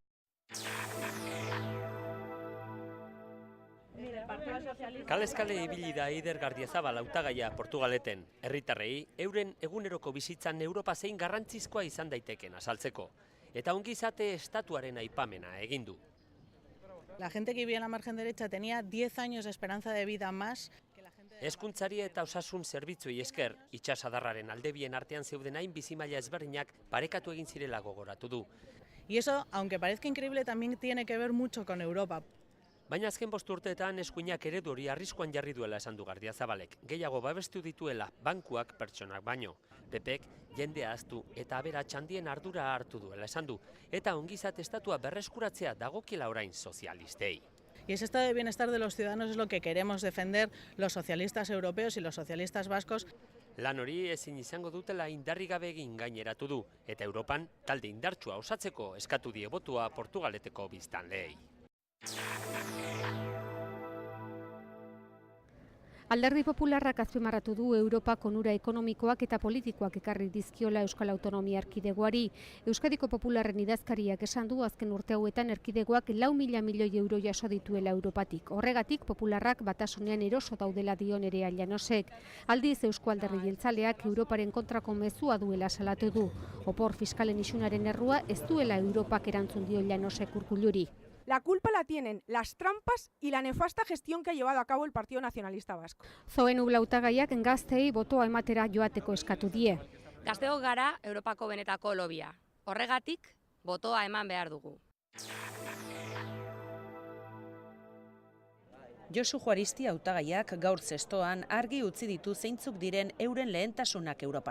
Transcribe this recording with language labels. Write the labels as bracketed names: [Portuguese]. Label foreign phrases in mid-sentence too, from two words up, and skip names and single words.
[Basque] Kalez-kale ibili da Eider Gardiazabal hautagaia Portugaleten. Herritarrei euren eguneroko bizitzan Europa zein garrantzizkoa izan daiteken azaltzeko. Eta ongizate estatuaren aipamena egin du. [Spanish] La gente que vivía en la margen derecha tenía 10 años de esperanza de vida más. [Basque] Hezkuntzari eta osasun zerbitzuei esker, itsasadarraren aldebien artean zeuden hain bizimaila ezberdinak parekatu egin zirela gogoratu du. [Spanish] Y eso, aunque parezca increíble, también tiene que ver mucho con Europa. [Basque] Baina azken 5 urteetan eskuinak eredu hori arriskuan jarri duela esan du Gardiazabalek. Gehiago babestu dituela bankuak pertsonak baino. PPek jendea ahaztu eta aberats handien ardura hartu duela esan du. Eta ongizate estatua berreskuratzea dagokiela orain sozialistei. [Spanish] Y ese estado de bienestar de los ciudadanos es lo que queremos defender los socialistas europeos y los socialistas vascos. [Basque] Lan hori ezin izango dutela indarri gabe egin gaineratu du. Eta Europan talde indartsua osatzeko eskatu die botua Portugaleteko biztanleei. Alderdi Popularrak azpimarratu du Europak onura ekonomikoak eta politikoak ekarri dizkiola Euskal Autonomia Erkidegoari. Euskadiko Popularren idazkariak esan du azken urte hauetan erkidegoak 4.000 milioi euro jaso dituela Europatik. Horregatik Popularrak batasunean eroso daudela dio Nerea Llanosek. Aldiz Eusko Alderdi Jeltzaleak Europaren kontrako mezua duela salatu du. Opor fiskalen isunaren errua ez duela Europak erantzun dio Llanosek Urkulluri. [Spanish] La culpa la tienen las trampas y la nefasta gestión que ha llevado a cabo el Partido Nacionalista Vasco. [Basque] Zoen hautagaiak gazteei botoa ematera joateko eskatu die. Gazteok gara Europako benetako lobia. Horregatik, botoa eman behar dugu. Josu Juaristi hautagaiak gaur zestoan argi utzi ditu zeintzuk diren euren lehentasunak Europan.